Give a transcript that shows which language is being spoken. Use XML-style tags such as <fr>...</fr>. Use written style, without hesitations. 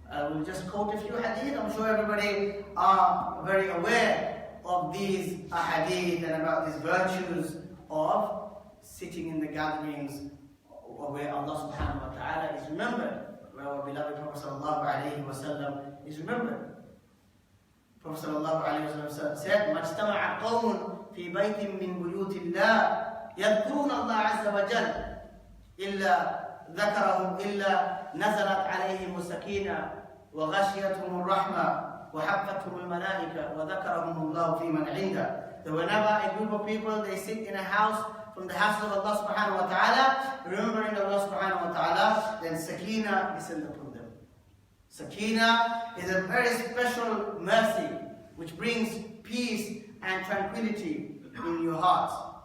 <en>We'll just quote a few hadith. I'm sure everybody are very aware of these hadith and about these virtues of sitting in the gatherings where Allah subhanahu wa ta'ala is remembered, where our beloved Prophet sallallahu alayhi wa sallam is remembered. Prophet sallallahu alayhi wa sallam said,</en> <ar>مَجْتَمَعَ قَوْمٌ فِي بَيْتٍ مِّن بُيُوتِ اللَّهِ يَذْكُرُونَ اللَّهَ عَزَّ وَجَلَّ إِلَّا ذَكَرَهُمْ إِلَّا نَزَلَتْ عَلَيْهِمُ السَّكِينَةُ وَغَشِيَتْهُمُ الرَّحْمَةُ وَحَفَّتْهُمُ الْمَلَائِكَةُ وَذَكَرَهُمُ اللَّهُ فِي مَنْ عِنْدَهُ.</ar> <en>That whenever a group of people, they sit in a house from the house of Allah subhanahu wa ta'ala, remembering Allah subhanahu wa ta'ala, then Sakina descends upon them. Sakina is a very special mercy which brings peace and tranquility in your hearts.</en>